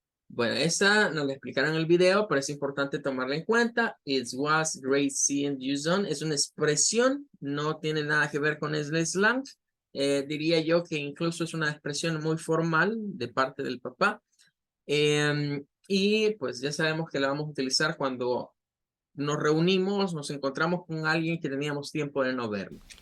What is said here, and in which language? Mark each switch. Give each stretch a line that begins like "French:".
Spanish: Bueno, esta nos la explicaron en el video, pero es importante tomarla en cuenta.
English: It was great seeing you, son.
Spanish: Es una expresión, no tiene nada que ver con el slang. Diría yo que incluso es una expresión muy formal de parte del papá. Y pues ya sabemos que la vamos a utilizar cuando nos reunimos, nos encontramos con alguien que teníamos tiempo de no verlo.